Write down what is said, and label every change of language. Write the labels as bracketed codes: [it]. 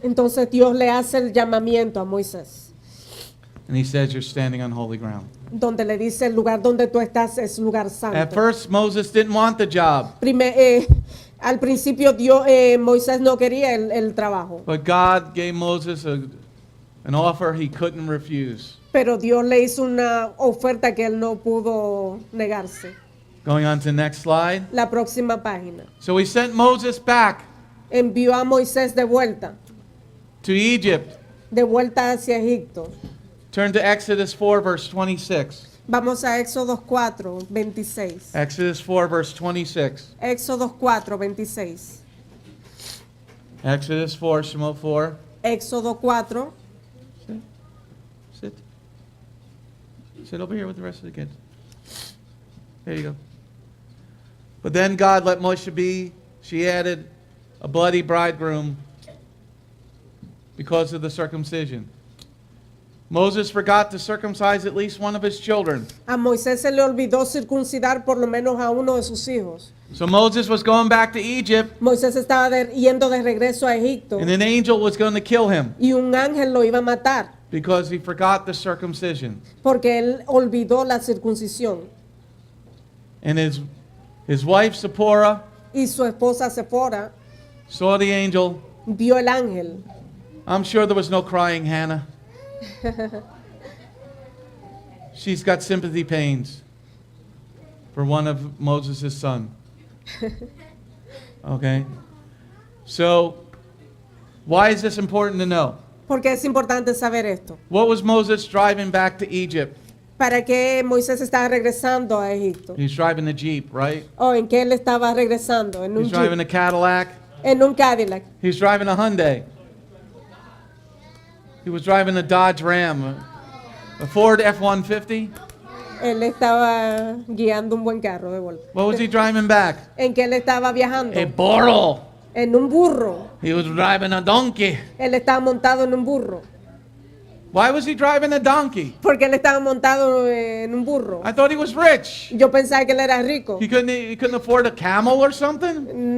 [es] Entonces Dios le hace el llamamiento a Moisés, [en] And he says, you're standing on holy ground. [es] donde le dice el lugar donde tú estás es lugar [en] At [es] santo. [en] first, Moses didn't want the job. [es] Al principio Moisés no quería el trabajo, [en] But God gave Moses an offer he couldn't refuse. [es] pero Dios le hizo una oferta que él no pudo negarse. [en] Going on to the next slide. [es] La próxima página. [en] So he sent Moses back [es] Envió a Moisés de vuelta [en] to Egypt. [es] hacia Egipto. [en] Turn to Exodus 4, verse 26. [es] Vamos a Éxodo 4, 26. [en] Exodus 4, verse 26. [es] Éxodo 4, 26. [en] Exodus 4, Shemot 4. [es] Éxodo 4, [en] Sit. Sit over here with the rest of the kids. There you go. But then God let Moshe be. She added a bloody bridegroom because of the circumcision. Moses forgot to circumcise at least one of his children. [es] A Moisés se le olvidó circuncidar por lo menos a uno de sus hijos. [en] So Moses was going back to Egypt, [es] Moisés estaba yendo de regreso a Egipto [en] and an angel was going to kill him [es] y un ángel lo iba a matar [en] because he forgot the circumcision. [es] porque él olvidó la circuncisión. [en] And his wife, Zipporah, [es] Y su esposa Sephora [en] saw the angel. [es] vio el ángel. [en] I'm sure there was no crying, Hannah. She's got sympathy pains for one of Moses' son. Okay? So, why is this important to know? [es] Porque es importante saber esto. [en] What was Moses driving back to Egypt? [es] ¿Para qué Moisés estaba regresando a Egipto? [en] He's driving a Jeep, right? [es] ¿O en qué él estaba regresando? En un [en] He's driving a Jeep, Cadillac. [es] en un Cadillac. [en] He's driving a Hyundai. He was driving a Dodge Ram, a Ford F-150. [es] Él estaba guiando un buen carro de vuelta. [en] What was he driving back? [es] ¿En qué él estaba viajando? [en] A burro. [es] En un burro. [en] He was driving a donkey. [es] Él estaba montado en un burro. [en] Why was he driving a donkey? [es] Porque él estaba montado en un burro. [en] I thought he was rich. [es] Yo pensaba que él era rico. [en] He couldn't afford a camel or something?